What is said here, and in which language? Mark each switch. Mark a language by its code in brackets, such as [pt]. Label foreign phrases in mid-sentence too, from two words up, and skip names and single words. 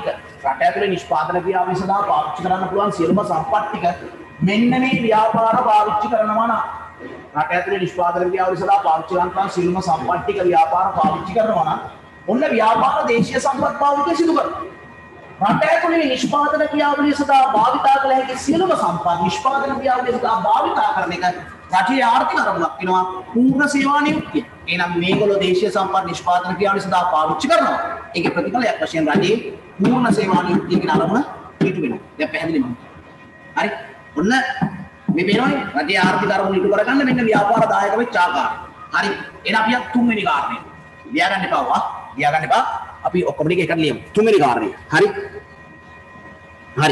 [si] රට ඇතුලේ නිෂ්පාදන ක්‍රියාවලිය සඳහා පාවිච්චි කරන්න පුළුවන් සියලුම සම්පත් ටික මෙන්න මේ ව්‍යාපාර පාවිච්චි කරනවා නම් රට ඇතුලේ නිෂ්පාදන ක්‍රියාවලිය සඳහා පාවිච්චි කරන්න පුළුවන් සියලුම සම්පත් ටික ව්‍යාපාර පාවිච්චි කරනවා නම් ඔන්න ව්‍යාපාර දේශීය සම්පත් භාවිතය සිදු කරනවා. රට ඇතුලේ නිෂ්පාදන ක්‍රියාවලිය සඳහා භාවිතා කළ හැකි සියලුම සම්පත් නිෂ්පාදන ක්‍රියාවලිය සඳහා භාවිතා කරන එක රටේ ආර්ථික අරමුණක් වෙනවා පූර්ණ සේවා නියුක්තිය. එහෙනම් මේගොල්ලෝ දේශීය සම්පත් නිෂ්පාදන ක්‍රියාවලිය සඳහා පාවිච්චි කරනවා. ඒකේ ප්‍රතිඵලයක් වශයෙන් රටේ පූර්ණ සේවා නියුක්තිය කියන අරමුණ පිටු වෙනවා. දැන් පැහැදිලිද? හරි. ඔන්න මේ වෙනවනේ රටේ ආර්ථික අරමුණ ඉටු කරගන්න මෙන්න ව්‍යාපාර දායක වෙච්ච ආකාරය. හරි. එහෙනම් අපි තුන්වෙනි කාරණේ. ලියාගන්න එපා. ලියාගන්න එපා. අපි ඔක්කොම ටික එකට ලියමු. තුන්වෙනි කාරණය. හරි. හරි.